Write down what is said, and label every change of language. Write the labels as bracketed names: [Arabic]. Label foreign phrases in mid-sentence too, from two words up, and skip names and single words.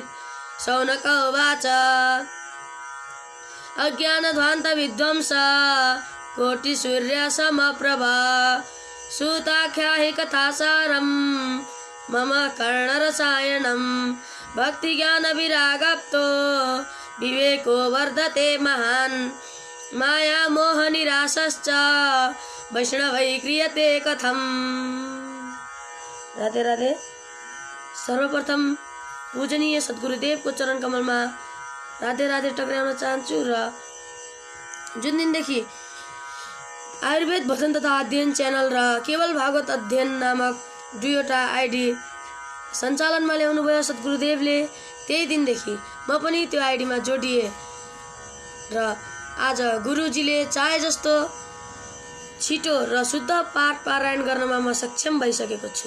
[Sanskrit] शौनक उवाच अज्ञानध्वान्त विध्वंस कोटिसूर्यसमप्रभा सूताख्याहि कथासारं मम कर्णरसायनं। भक्तिज्ञानविरागप्तो विवेको वर्धते महान् माया मोहनिराशश्च वैष्णवै क्रियते कथम्। [Nepali] राधे राधे। सर्वप्रथम पूजनीय सद्गुरुदेवको चरण कमलमा राधे राधे टक्राउन चाहन्छु र जुन दिनदेखि आयुर्वेद भजन तथा अध्ययन च्यानल र केवल भागवत अध्ययन नामक दुईवटा आइडी सञ्चालनमा ल्याउनु भयो सद्गुरुदेवले, त्यही दिनदेखि म पनि त्यो आइडीमा जोडिए र आज गुरुजीले चाहे जस्तो छिटो र शुद्ध पाठ पारायण गर्नमा म सक्षम भइसकेको छु।